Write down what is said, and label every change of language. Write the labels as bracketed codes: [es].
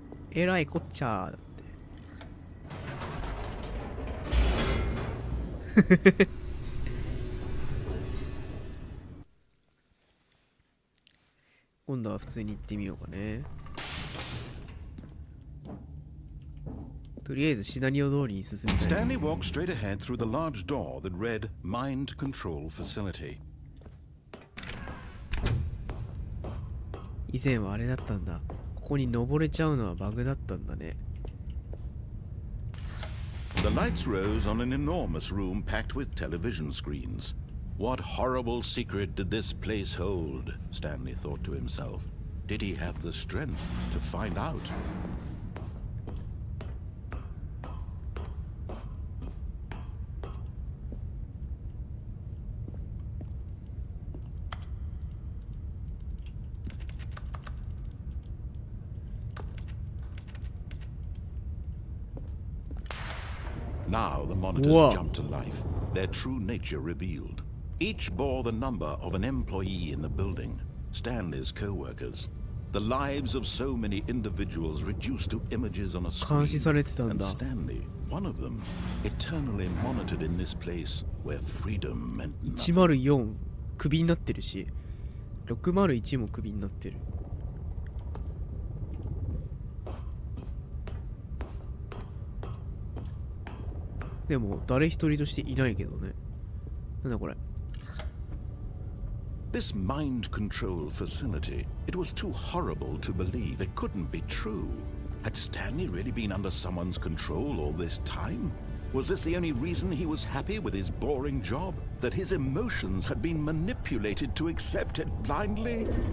[ja] えらいこっちゃーだって。今度は普通に行ってみようかね。とりあえずシナリオ通りに進みたい。 [en] Stanley walked straight ahead through the large door that read Mind Control Facility. [ja] 以前はあれだったんだ。ここに登れちゃうのはバグだったんだね。 [en] The lights rose on an enormous room packed with television screens. What horrible secret did this place hold? Stanley thought to himself. Did he have the strength to find out? Now the monitors jumped to life, their true nature revealed. Each bore the number of an employee in the building, Stanley's co-workers. The lives of so many individuals reduced to images on a screen. And Stanley, one of them, eternally monitored in this place where freedom meant nothing. [ja] 104クビになってるし、601もクビになってる。でも誰一人としていないけどね。なんだこれ。 [en] This mind control facility, it was too horrible to believe. It couldn't be true. Had Stanley really been under someone's control all this time? Was this the only reason he was happy with his boring job? That his emotions had been manipulated to accept it blindly?